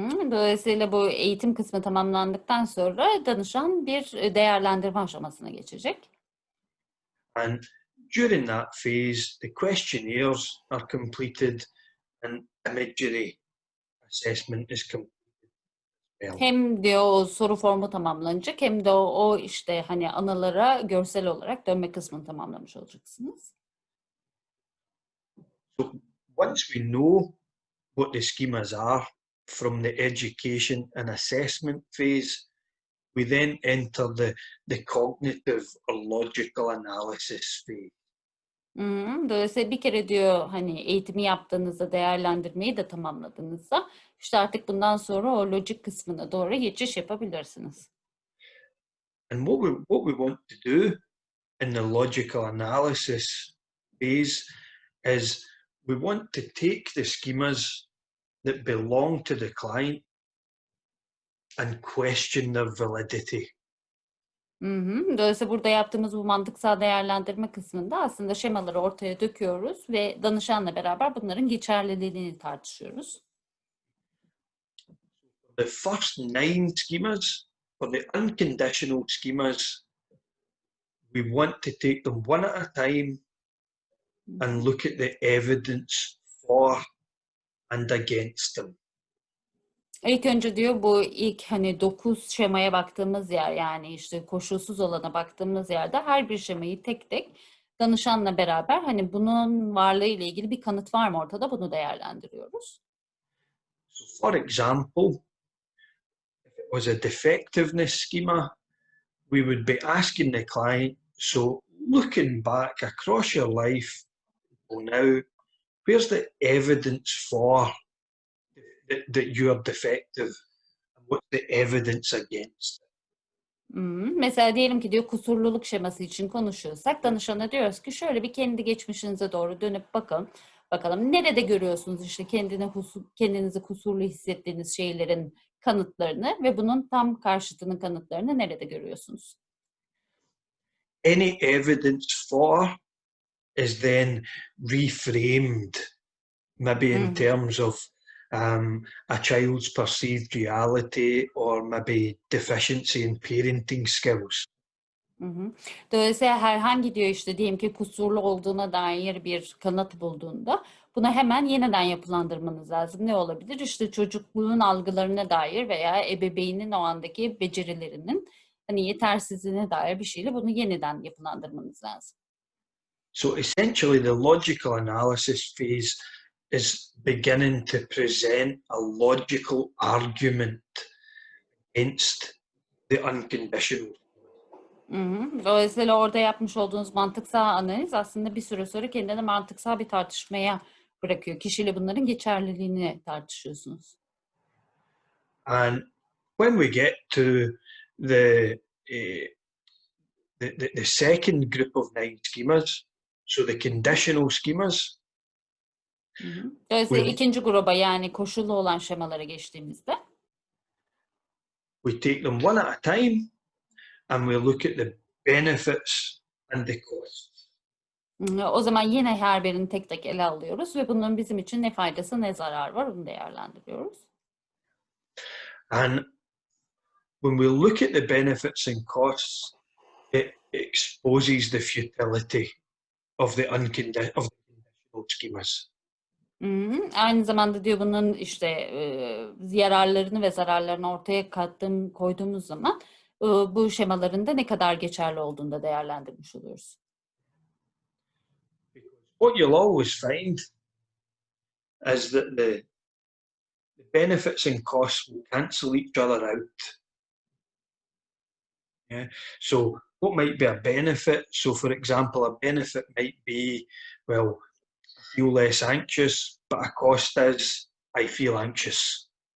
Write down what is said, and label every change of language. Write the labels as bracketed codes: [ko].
[tr] Dolayısıyla bu eğitim kısmı tamamlandıktan sonra danışan bir değerlendirme aşamasına geçecek. [en] And during that phase, the questionnaires are completed and imagery assessment is completed. [tr] Hem diyor o soru formu tamamlanacak hem de o işte hani anılara görsel olarak dönme kısmını tamamlamış olacaksınız. [en] So once we know what the schemas are from the education and assessment phase, we then enter the cognitive or logical analysis phase. [tr] Dolayısıyla bir kere diyor hani eğitimi yaptığınızda, değerlendirmeyi de tamamladığınızda işte artık bundan sonra o lojik kısmına doğru geçiş yapabilirsiniz. [en] And what we want to do in the logical analysis phase is we want to take the schemas that belong to the client and question their validity. [tr] Dolayısıyla burada yaptığımız bu mantıksal değerlendirme kısmında aslında şemaları ortaya döküyoruz ve danışanla beraber bunların geçerliliğini tartışıyoruz. [en] The first 9 schemas, or the unconditional schemas, we want to take them one at a time and look at the evidence for and against them. [tr] İlk önce diyor bu ilk hani 9 şemaya baktığımız yer yani işte koşulsuz olana baktığımız yerde her bir şemayı tek tek danışanla beraber hani bunun varlığı ile ilgili bir kanıt var mı ortada bunu değerlendiriyoruz. [en] So for example, if it was a defectiveness schema, we would be asking the client, so looking back across your life now, where's the evidence for that you are defective and what's the evidence against it? [tr] Mesela diyelim ki diyor kusurluluk şeması için konuşuyorsak danışana diyoruz ki şöyle bir kendi geçmişinize doğru dönüp bakalım nerede görüyorsunuz işte kendinizi kusurlu hissettiğiniz şeylerin kanıtlarını ve bunun tam karşıtının kanıtlarını nerede görüyorsunuz? [en] Any evidence for is then reframed, maybe in terms of a child's perceived reality or maybe deficiency in parenting skills. [tr] Dolayısıyla herhangi diyor işte diyelim ki kusurlu olduğuna dair bir kanıt bulduğunda bunu hemen yeniden yapılandırmanız lazım. Ne olabilir? İşte çocukluğun algılarına dair veya ebeveynin o andaki becerilerinin hani yetersizliğine dair bir şeyle bunu yeniden yapılandırmanız lazım. [en] So essentially the logical analysis phase is beginning to present a logical argument against the unconditional. [tr] Dolayısıyla orada yapmış olduğunuz mantıksal analiz aslında bir süre sonra kendini mantıksal bir tartışmaya bırakıyor. Kişiyle bunların geçerliliğini tartışıyorsunuz. [en] And when we get to the second group of 9 schemas, so the conditional schemas, [tr] Dolayısıyla ikinci gruba yani koşullu olan şemalara geçtiğimizde [en] we take them one at a time and we look at the benefits and the costs. [tr] O zaman yine her birini tek tek ele alıyoruz ve bunun bizim için ne faydası ne zararı var onu değerlendiriyoruz. [en] And when we look at the benefits and costs, it exposes the futility of the unconditional schemas. [tr] Aynı zamanda diyor bunun işte yararlarını ve zararlarını ortaya koyduğumuz zaman bu şemaların da ne kadar geçerli olduğunu da değerlendirmiş oluyoruz. [en] What you'll always find is that the benefits and costs will cancel each other out. Yeah. So what might be a benefit? So for example, a benefit might be, well, I feel less anxious, but a cost is I feel anxious.